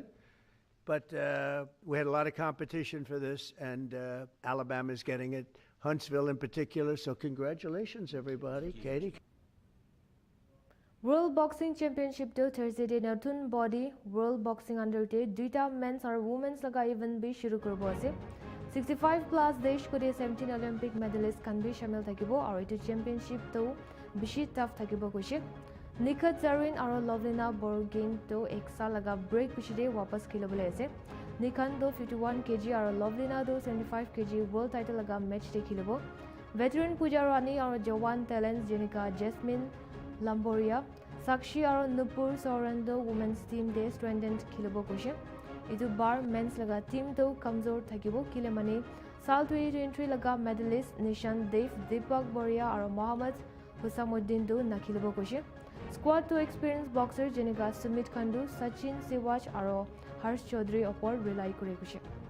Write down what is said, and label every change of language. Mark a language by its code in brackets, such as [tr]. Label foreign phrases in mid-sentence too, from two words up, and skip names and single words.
[en] But we had a lot of competition for this, and Alabama's getting it, Huntsville in particular, so congratulations, everybody. Katie? [nag] World Boxing Championship to Thursday day Natun Body World Boxing Under day duita [en] men's or women's [nag] laga event be shuru korbo ase 65 plus desh ko de 17 [en] Olympic medalists [nag] kan be shamil thakibo aru etu championship to bishi tough thakibo koise Nikhat Zarin aru Lovlina Borgain to eksa laga break bishi de wapas khilobole ase Nikhan do 51 kg aru Lovlina do 75 kg [en] world title [nag] laga match de khilobo veteran Pooja Rani aru Jawan talents jenika Jasmine Lamboria, Sakshi aru Nupur Sorando [en] women's team [nag] de strengthened khilobo koise idu bar men's laga team to kamzor thakibo kile mane sal 2023 laga medalist Nishan Dev Deepak Boria aru Mohammad Husamuddin do nakhilobo koise squad to [en] experienced boxer [nag] jenika Sumit Khandu Sachin Siwaj aru Harsh Chaudhary opor rely kore koise